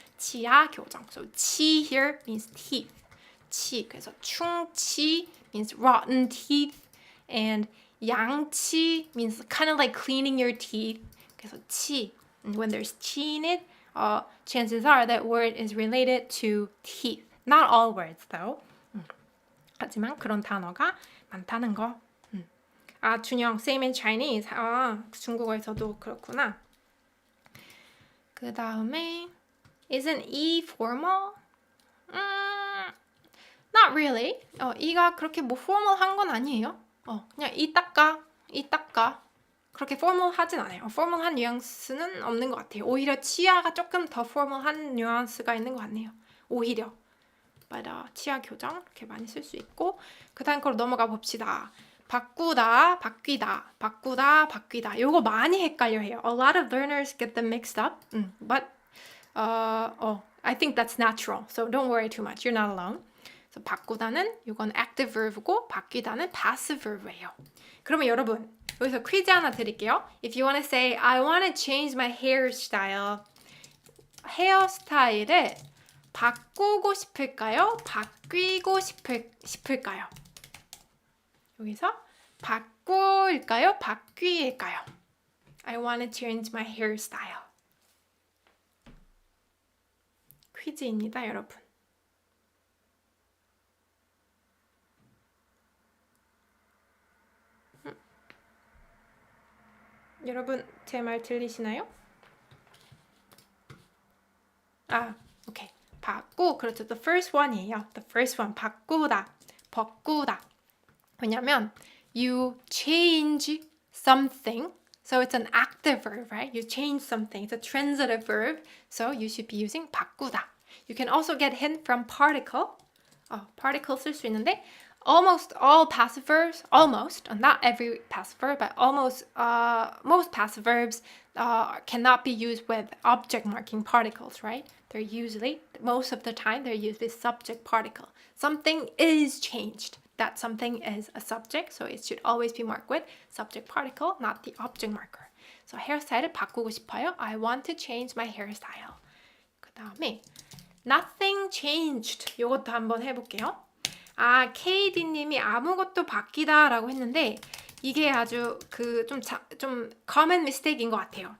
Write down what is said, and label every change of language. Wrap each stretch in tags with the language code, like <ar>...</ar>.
<ko>치아 교정.</ko> <en>So 치 here means teeth. 치. 그래서 충치 means rotten teeth, and 양치 means kind of like cleaning your teeth.</en> <ko>그래서 치.</ko> <en>And when there's 치 in it, chances are that word is related to teeth. Not all words though.</en> <ko>하지만 그런 단어가 많다는 거.</ko> <en>준영, same in Chinese.</en> <ko>중국어에서도 그렇구나. 그 다음에</ko> <en>isn't E formal? Not really.</en> <ko>E가 그렇게 뭐 formal한 건 아니에요. 그냥 이 닦아. 그렇게 formal하진 않아요. formal한 뉘앙스는 없는 것 같아요. 오히려 치아가 조금 더 formal한 뉘앙스가 있는 것 같네요. 오히려. But, 치아 교정 이렇게 많이 쓸 수 있고 그 다음 거로 넘어가 봅시다. 바꾸다, 바뀌다. 요거 많이 헷갈려 해요.</ko> <en>A lot of learners get them mixed up. But I think that's natural. So don't worry too much. You're not alone. So</en> <ko>바꾸다는 이건 active verb고 바뀌다는 passive verb예요. 그러면 여러분 여기서 퀴즈 하나 드릴게요.</ko> <en>If you want to say I want to change my hairstyle.</en> <ko>헤어스타일을 바꾸고 싶을까요? 바뀌고 싶을까요? 여기서 바꿀까요? 바뀔까요?</ko> <en>I want to change my hairstyle.</en> <ko>퀴즈입니다, 여러분. 여러분, 제 말 들리시나요? 오케이. 그렇죠.</ko> <en>The first one이에요. The first one, 바꾸다, 벗구다. 왜냐면 you change something, so it's an active verb, right? You change something. It's a transitive verb, so you should be using 바꾸다. You can also get hint from particle.</en> <ko>particle 쓸 수 있는데</ko> <en>almost all passive verbs, not every passive verb, but almost most passive verbs cannot be used with object marking particles, right? They're usually, most of the time, they're used with subject particle. Something is changed. That something is a subject, so it should always be marked with subject particle, not the object marker.</en> <ko>So hairstyle을 바꾸고 싶어요.</ko> <en>I want to change my hairstyle.</en> <ko>그 다음에</ko> <en>nothing changed.</en> <ko>이것도 한번 해볼게요. KD님이 아무것도 바뀌다라고 했는데 이게 아주 좀</ko> <en>common mistake</en> <ko>인 것 같아요.</ko>